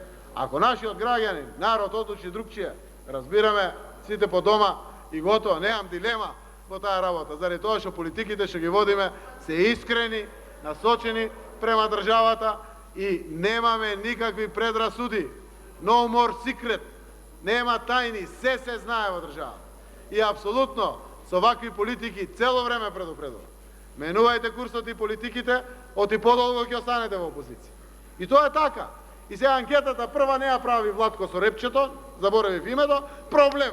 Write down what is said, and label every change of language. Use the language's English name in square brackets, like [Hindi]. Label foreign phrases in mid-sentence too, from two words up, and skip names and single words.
[Macedonian] Ако нашиот граѓанин, народ одлучи другчие, разбираме, сите по дома и готово, немам дилема во таа работа, заради тоа што политиките што ги водиме се искрени, насочени према државата и немаме никакви предрасуди. [English] No more secret. [Macedonian] Нема тајни, се знае во држава. И апсолутно со вакви политики цело време предупредува. Менувајте курсот и политиките, оти подолго ќе останете во опозиција. И тоа е така. И сега анкетата прва не ја прави Владко со репчето, заборавив името, проблем.